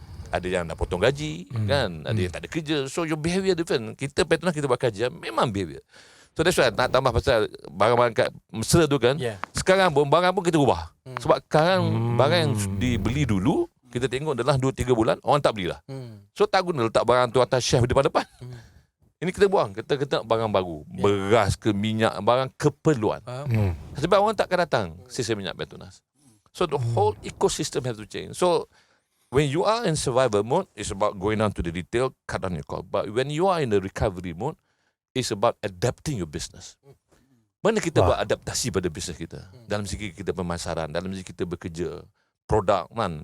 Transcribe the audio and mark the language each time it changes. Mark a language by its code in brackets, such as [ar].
[ms] Ada yang dah potong gaji kan, ada yang tak ada kerja. [en] So your behavior different. [ms] Kita Petronas kita buat kajian, memang behavior. [en] So that's why [ms] nak tambah pasal barang-barang kat Mesir tu kan. Sekarang pun barang pun kita ubah. Sebab sekarang barang yang dibeli dulu, kita tengok adalah 2-3 bulan orang tak belilah. So tak guna letak barang tu atas shelf depan-depan. Ini kita buang, kita nak barang baru. Beras ke minyak, barang keperluan. Sebab orang tak akan datang sisa minyak Petronas. [en] So the whole ecosystem has to change. So when you are in survival mode, it's about going down to the detail, cut down your cost. But when you are in the recovery mode, it's about adapting your business. [ms] Mana kita buat adaptasi pada bisnes kita? Dalam segi kita pemasaran, dalam segi kita bekerja, produk kan.